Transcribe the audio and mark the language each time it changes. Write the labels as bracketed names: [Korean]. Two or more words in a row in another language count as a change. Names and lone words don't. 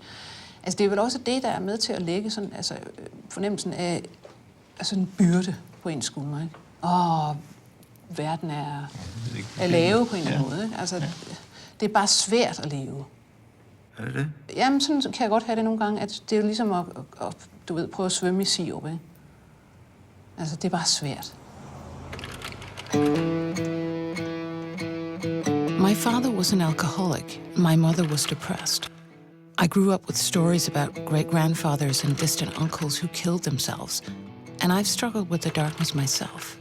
[Danish] Altså, det er vel også det, der er med til at lægge sådan, altså, fornemmelsen af altså en byrde på ens skuldre, ikke? verden er lave på en eller anden måde. Ikke? Altså, det er bare svært at leve. Er det det? Jamen, sådan kan jeg godt have det nogle gange, at det er jo ligesom at du ved, prøve at svømme i sirup, ikke? Altså, det er bare svært. [English] My father was an alcoholic, and my mother was depressed. I grew up with stories about great-grandfathers and distant uncles who killed themselves, and I've struggled with the darkness myself.